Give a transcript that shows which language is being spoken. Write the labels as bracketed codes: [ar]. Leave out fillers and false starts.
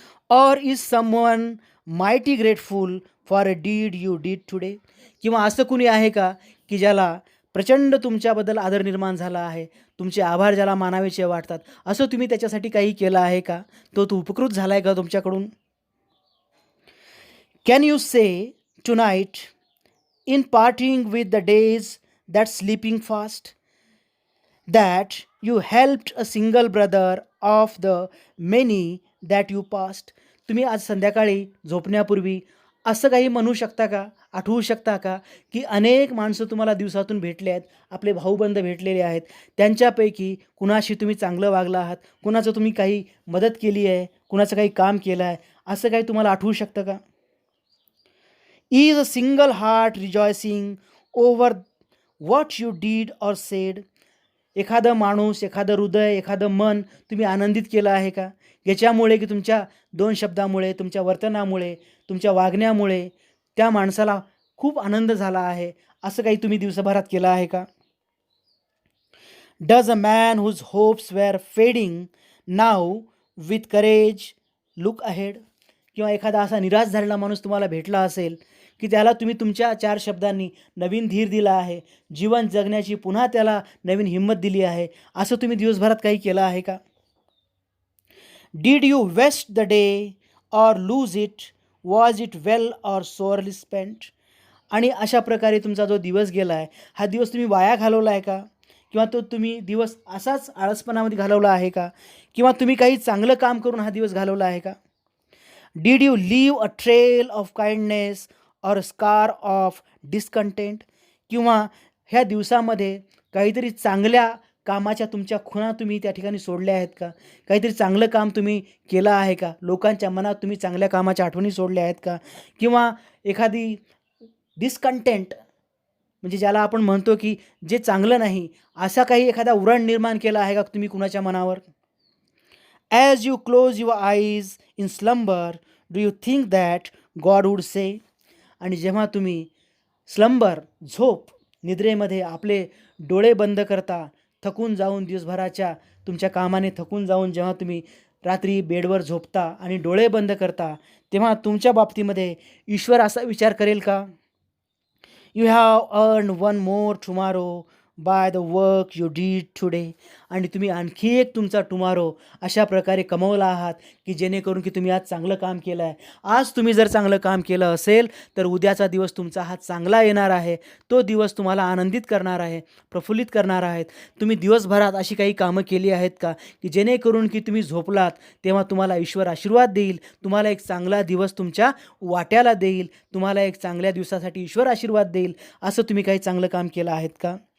[en] Or is someone mighty grateful for a deed you did today. [mr] किंवा असं कुणी आहे का की ज्याला प्रचंड तुमच्याबद्दल आदर निर्माण झाला आहे, तुमचे आभार ज्याला मानावेसे वाटतात, असं तुम्ही त्याच्यासाठी काही केलं आहे का? तो उपकृत झाला आहे का तुमच्याकडून? [en] Can you say tonight in parting with the days that sleeping fast, that you helped a single brother of the many that you passed. [mr] तुम्ही आज संध्याकाळी झोपण्यापूर्वी असं काही म्हणू शकता का, आठवू शकता का, की अनेक माणसं तुम्हाला दिवसातून भेटले आहेत, आपले भाऊबंद भेटलेले आहेत, त्यांच्यापैकी कुणाशी तुम्ही चांगलं वागला आहात, कुणाचं तुम्ही काही मदत केली आहे, कुणाचं काही काम केलं आहे, असं काही तुम्हाला आठवू शकतं का? [en] Is a single heart rejoicing over what you did or said? [mr] एखादं माणूस, एखादं हृदय, एखादं मन तुम्ही आनंदित केलं आहे का? याच्यामुळे की तुमच्या 2 शब्दामुळे, तुमच्या वर्तनामुळे, तुमच्या वागण्यामुळे त्या माणसाला खूप आनंद झाला आहे, असं काही तुम्ही दिवसभरात केलं आहे का? [en] Does a man whose hopes were fading now with courage look ahead? [mr] किंवा एखादा असा निराश झालेला माणूस तुम्हाला भेटला असेल, की त्याला तुम्ही तुमच्या 4 शब्दांनी नवीन धीर दिला आहे, जीवन जगण्याची पुन्हा त्याला नवीन हिंमत दिली आहे, असं तुम्ही दिवसभरात काही केलं आहे का? [en] Did you waste the day or lose it? Was it well or sorely spent? [mr] आणि अशा प्रकारे तुमचा जो दिवस गेला आहे, हा दिवस तुम्ही वाया घालवला आहे का? किंवा तो तुम्ही दिवस असाच आळसपणामध्ये घालवला आहे का? किंवा तुम्ही काही चांगलं काम करून हा दिवस घालवला आहे का? [en] Did you leave a trail of kindness or a scar of discontent? [mr] किंवा ह्या दिवसामध्ये काहीतरी चांगल्या कामाच्या तुमच्या खुणा तुम्ही त्या ठिकाणी सोडल्या आहेत का? काहीतरी चांगलं काम तुम्ही केलं आहे का? लोकांच्या मनात तुम्ही चांगल्या कामाच्या आठवणी सोडल्या आहेत का? किंवा एखादी डिस्कंटेंट म्हणजे ज्याला आपण म्हणतो की जे चांगलं नाही, असा काही एखादा उरण निर्माण केला आहे का तुम्ही कुणाच्या मनावर? [en] As you close your eyes in slumber, do you think that God would say? [mr] आणि जेव्हा तुम्ही झोप, निद्रेमध्ये आपले डोळे बंद करता, थकून जाऊन दिवसभराच्या तुमच्या कामाने थकून जाऊन जेव्हा तुम्ही रात्री बेडवर झोपता आणि डोळे बंद करता, तेव्हा तुमच्या बाबतीमध्ये ईश्वर असा विचार करेल का? [en] You have earned one more tomorrow by the work you did today. [mr] आणि तुम्ही आणखी एक तुमचा टुमारो अशा प्रकारे कमवला आहात की जेणेकरून की तुम्ही आज चांगलं काम केलं आहे. आज तुम्ही जर चांगलं काम केलं असेल तर उद्याचा दिवस तुमचा हा चांगला येणार आहे. तो दिवस तुम्हाला आनंदित करणार आहे, प्रफुल्लित करणार आहेत. तुम्ही दिवसभरात अशी काही कामं केली आहेत का की जेणेकरून की तुम्ही झोपलात तेव्हा तुम्हाला ईश्वर आशीर्वाद देईल, तुम्हाला एक चांगला दिवस तुमच्या वाट्याला देईल, तुम्हाला एक चांगल्या दिवसासाठी ईश्वर आशीर्वाद देईल, असं तुम्ही काही चांगलं काम केलं आहेत का?